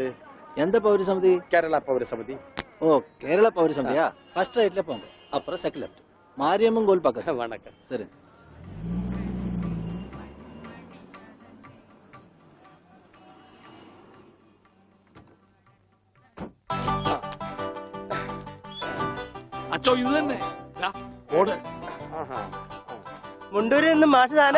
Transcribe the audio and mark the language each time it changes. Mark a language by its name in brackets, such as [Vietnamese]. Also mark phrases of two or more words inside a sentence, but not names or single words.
[Tamil] எந்த பௌரசமிதி? [Malayalam] കേരള പൗരസമിതി. [Tamil] ஓ, கேரள பௌரசமிதியா? [English] first right-ல [Tamil] போங்க, அப்புறம் [English] second left, [Tamil] மாரியம்மன் கோயில் பக்கத்துல. வணக்கம். சரி. [Malayalam] അച്ചോ, ഇത് തന്നെ ഓട്. മുണ്ടൂരിൽ നിന്ന് മാഷ് താനേ?